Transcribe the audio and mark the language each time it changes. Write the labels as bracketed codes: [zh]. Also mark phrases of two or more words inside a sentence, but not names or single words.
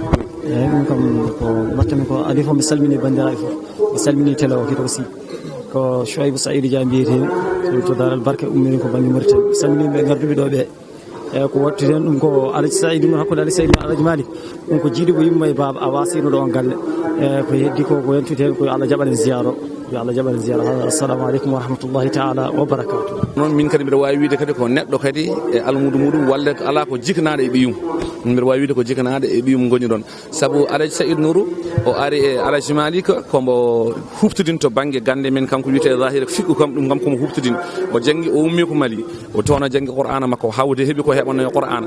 [ff] eyyi ɗum kam ko wattami ko adi fof mi salmini bandiraɓe fof mi salmini télé o kadi aussi ko Chouaibou Saïdou Dia mbiyetemi to Daral Barka ummini ko banggue Mauritanie mi salminiɓe garduɓe ɗo ɓe eyyi ko watteten ɗum ko Alaji Saïdou Nourou hakkude Alaji Saïdou Nourou Alaji Malick ɗum ko jiiɗi ko yimma e baba a wasino ɗo on galle eyyi ko heddi ko yentude hen ko Allah jaɓanen ziyara yo Allah jaɓanen ziyara [ar] السلام عليكم ورحمة الله تعالى وبركاته [ff] noon min kadi mbiɗa wawi wiide kadi ko neɗɗo kadi e almudu muɗum walla ala ko jikanaɗo e ɓiyum mbiɗa wawi wiide ko jikanaɗo e ɓiyum goni ɗon saabu Alaji Saïdou Nourou o ari e Alaji Malick kombo huftudin to banggue gande men kanko wiyete zahira fiqhu kam ɗum kam komo huftudin o janggi o ummi ko Mali o tono janggi Qur'ana makko hawde heeɓi ko heɓano e Qur'ana